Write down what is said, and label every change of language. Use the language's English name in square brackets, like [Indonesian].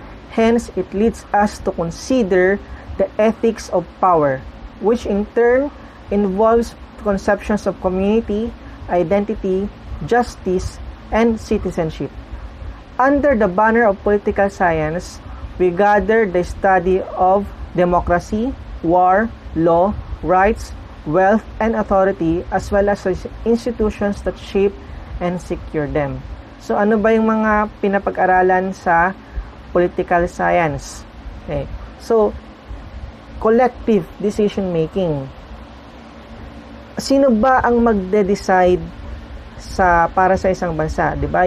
[English] Hence, it leads us to consider the ethics of power, which in turn involves conceptions of community, identity, justice, and citizenship. Under the banner of political science, we gather the study of democracy, war, law, rights, wealth, and authority, as well as institutions that shape and secure them. [Filipino] So, ano ba yung mga pinapag-aralan sa political science? [English] Okay. So, collective decision making. [Filipino] Sino ba ang magde-decide para sa isang bansa, 'di ba?